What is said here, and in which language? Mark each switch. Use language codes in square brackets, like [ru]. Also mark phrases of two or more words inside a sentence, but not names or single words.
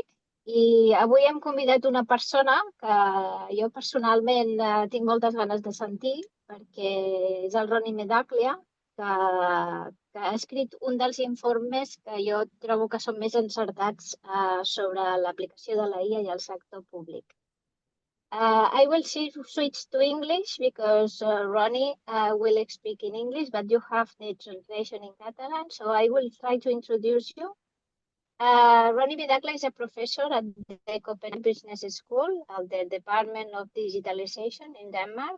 [ca] I avui hem convidat una persona que jo personalment tinc moltes ganes de sentir, perquè és el Rony Medaglia, que ha escrit un dels informes que jo trobo que són més encertats sobre l'aplicació de la IA i el sector públic. [en] I will switch to English because Rony will speak in English, but you have the translation in Catalan, so I will try to introduce you. Rony Medaglia is a professor at the Copenhagen Business School at the Department of Digitalization in Denmark.